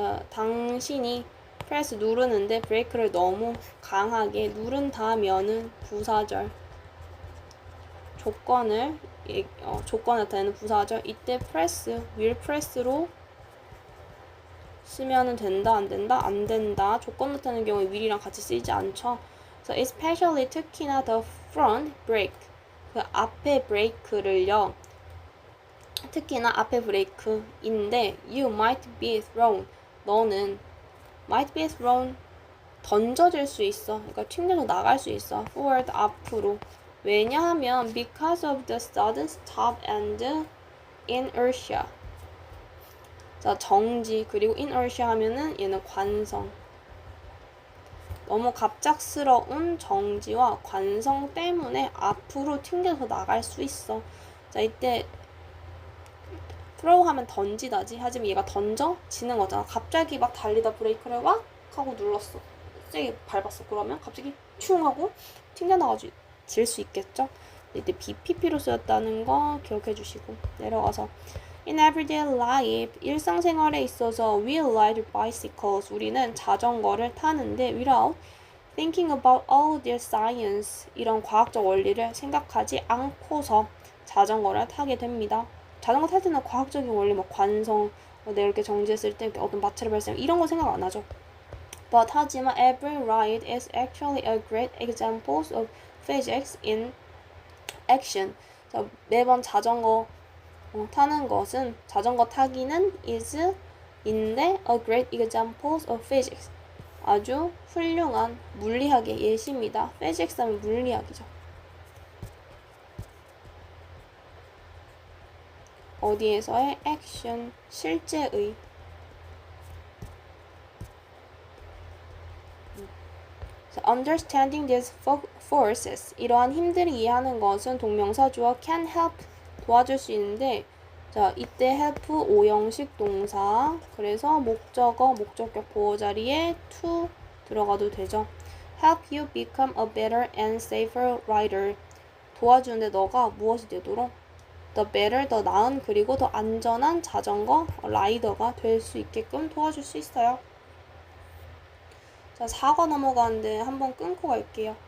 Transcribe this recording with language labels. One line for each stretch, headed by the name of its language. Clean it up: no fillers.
Korean: 당신이 press 누르는데 브레이크를 너무 강하게 누른다면은 부사절. 조건을 나타내는 부사절. 이때 press, will press 로 쓰면은 된다, 안 된다, 안 된다. 조건 나타내는 경우에 will이랑 같이 쓰이지 않죠.
English: So especially 특히나 the front brake.
Korean: 그 앞에 브레이크를요.
English: 특히나 앞에 브레이크인데 you might be thrown.
Korean: 너는 might be thrown 던져질 수 있어. 그러니까 튕겨서 나갈 수 있어. forward 앞으로.
English: 왜냐하면 because of the sudden stop and inertia.
Korean: 자, 정지 그리고 inertia 하면은 얘는 관성. 너무 갑작스러운 정지와 관성 때문에 앞으로 튕겨서 나갈 수 있어. 자, 이때 throw 하면 던지다지. 하지만 얘가 던져지는 거잖아. 갑자기 막 달리다 브레이크를 왁 하고 눌렀어. 세게 밟았어. 그러면 갑자기 슝 하고 튕겨나가질 수 있겠죠? 이때 BPP로 쓰였다는 거 기억해 주시고 내려가서 In everyday life, 일상생활에 있어서 we ride bicycles.
English: 우리는 자전거를 타는데 without thinking about all the science.
Korean: 이런 과학적 원리를 생각하지 않고서 자전거를 타게 됩니다. 자전거 탈 때는 과학적인 원리, 뭐 관성, 내가 이렇게 정지했을 때 어떤 마찰이 발생 이런 거 생각 안 하죠.
English: But 하지만 every ride is actually a great example of physics in action.
Korean: 자, 매번 자전거 타는 것은 자전거 타기는 is인데 a great example of physics. 아주 훌륭한 물리학의 예시입니다. physics 하면 물리학이죠. 어디에서의 action, 실제의.
English: Understanding these forces.
Korean: 이러한 힘들을 이해하는 것은 동명사 주어 can help 도와줄 수 있는데 자 이때 help 5형식 동사 그래서 목적어 목적격 보호 자리에 to 들어가도 되죠.
English: Help you become a better and safer rider.
Korean: 도와주는데 너가 무엇이 되도록 the better 더 나은 그리고 더 안전한 자전거 라이더가 될 수 있게끔 도와줄 수 있어요. 자 4과 넘어가는데 한번 끊고 갈게요.